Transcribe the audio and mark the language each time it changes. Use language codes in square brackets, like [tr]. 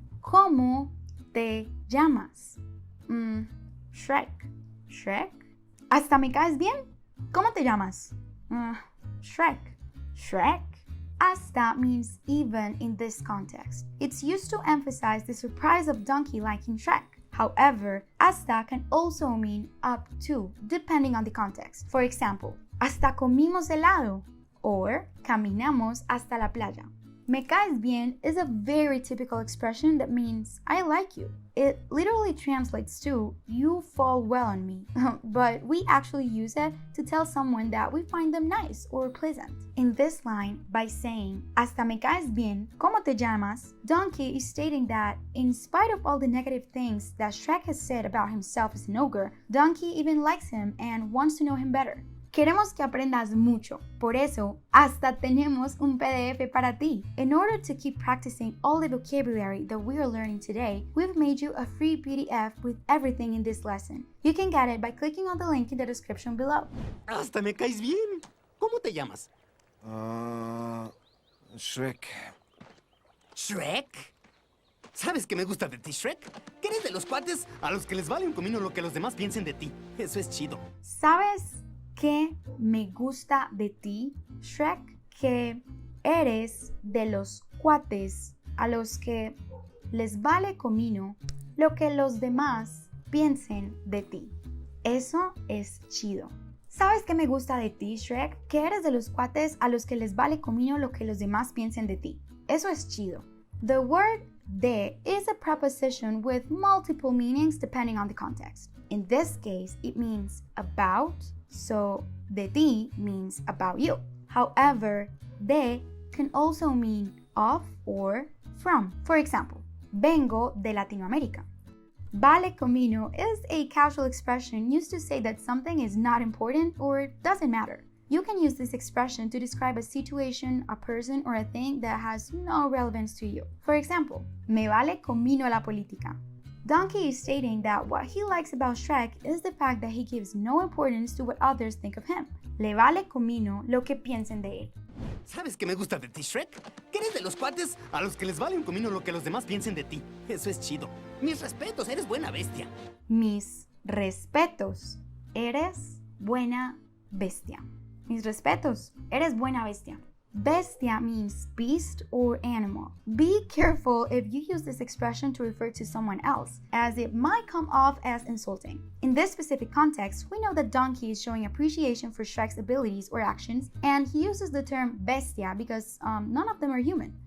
[es] ¿Cómo te llamas? Shrek. Shrek? Hasta me caes bien. ¿Cómo te llamas? Shrek. Shrek? [en] Hasta means even in this context. It's used to emphasize the surprise of Donkey liking Shrek. However, hasta can also mean up to, depending on the context. For example, hasta comimos helado, or caminamos hasta la playa. Me caes bien is a very typical expression that means I like you. It literally translates to you fall well on me, but we actually use it to tell someone that we find them nice or pleasant. In this line, by saying hasta me caes bien, ¿cómo te llamas? Donkey is stating that in spite of all the negative things that Shrek has said about himself as an ogre, Donkey even likes him and wants to know him better. [es] Queremos que aprendas mucho, por eso hasta tenemos un PDF para ti. [en] In order to keep practicing all the vocabulary that we are learning today, we've made you a free PDF with everything in this lesson. You can get it by clicking on the link in the description below. [es] Hasta me caes bien. ¿Cómo te llamas? Shrek. ¿Shrek? ¿Sabes qué me gusta de ti, Shrek? Que eres de los cuates a los que les vale un comino lo que los demás piensen de ti. Eso es chido. ¿Sabes qué me gusta de ti, Shrek? Que eres de los cuates a los que les vale comino lo que los demás piensen de ti. Eso es chido. ¿Sabes qué me gusta de ti, Shrek? Que eres de los cuates a los que les vale comino lo que los demás piensen de ti. Eso es chido. [en] The word de is a preposition with multiple meanings depending on the context. In this case, it means about, so de ti means about you. However, de can also mean of or from. For example, vengo de Latinoamérica. Vale comino is a casual expression used to say that something is not important or doesn't matter. You can use this expression to describe a situation, a person, or a thing that has no relevance to you. For example, me vale comino la política. Donkey is stating that what he likes about Shrek is the fact that he gives no importance to what others think of him. [es] Le vale comino lo que piensen de él. ¿Sabes qué me gusta de ti, Shrek? Que eres de los cuates a los que les vale un comino lo que los demás piensen de ti. Eso es chido. Mis respetos, eres buena bestia. Mis respetos, eres buena bestia. Mis respetos, eres buena bestia. [en] Bestia means beast or animal. Be careful if you use this expression to refer to someone else, as it might come off as insulting. In this specific context, we know that Donkey is showing appreciation for Shrek's abilities or actions, and he uses the term bestia because none of them are human.